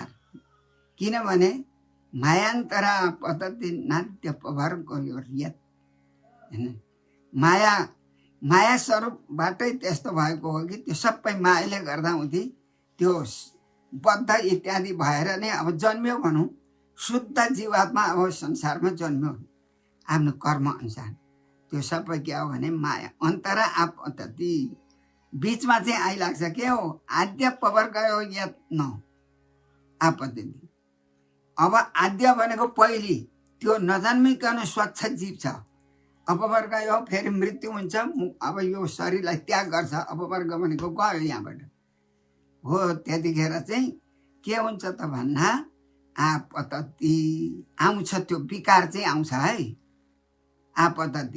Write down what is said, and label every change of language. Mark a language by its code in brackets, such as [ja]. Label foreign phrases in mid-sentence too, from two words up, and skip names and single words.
[ne] किनभने [sa] मायान्तरा पतति नाद्यपवर्गयोर्यत्, [ne] माया स्वरूपबाटै त्यस्तो भएको हो कि त्यो सबै मायाले गर्दा हुँदै त्यो बद्ध इत्यादि भएर नै अब जन्म्यो भनौँ। शुद्ध जीवात्मा अब संसारमा जन्म्यो आफ्नो कर्म अनुसार, त्यो सबै के हो भने [sa] माया अन्तरा आपतति, [ne] बिचमा चाहिँ आइलाग्छ के हो, [sa] आद्य पवर्गयो यत् न आपतति। [ne] अब आद्य भनेको पहिली, त्यो नजन्मिकन स्वच्छ जीव छ। अपवर्ग यो फेरि मृत्यु हुन्छ, अब यो शरीरलाई त्याग गर्छ, अपवर्ग भनेको गयो यहाँबाट हो। त्यतिखेर चाहिँ के हुन्छ त भन्दा आपतति आउँछ, त्यो विकार चाहिँ आउँछ है, आपतति।